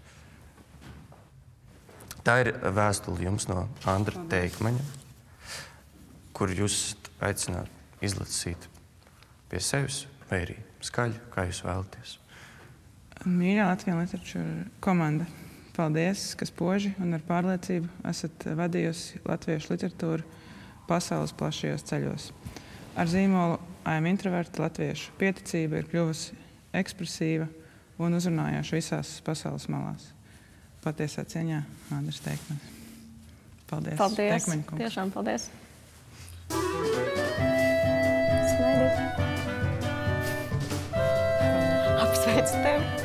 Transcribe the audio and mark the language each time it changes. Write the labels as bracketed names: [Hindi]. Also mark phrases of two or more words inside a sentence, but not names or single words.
[Latvian] Tā ir vēstule jums no Andra Teikmaņa, kur jūs aicināt izlasīt pie sevis, vai arī skaļi, kā jūs vēlaties. Mīļā Latvijas literatūra komanda, paldies, ka spoži un ar pārliecību esat vadījusi latviešu literatūru pasaules plašajos ceļos. Ar zīmolu [English] I am introvert [Latvian] latviešu pieticība ir kļuvusi ekspresīva un uzrunājoša visās pasaules malās. Patiesā cieņā Andris Teikmanis. Paldies. Paldies. Teikmaņa kungs. Tiešām paldies. Smaidīt. Apsveicu tevi.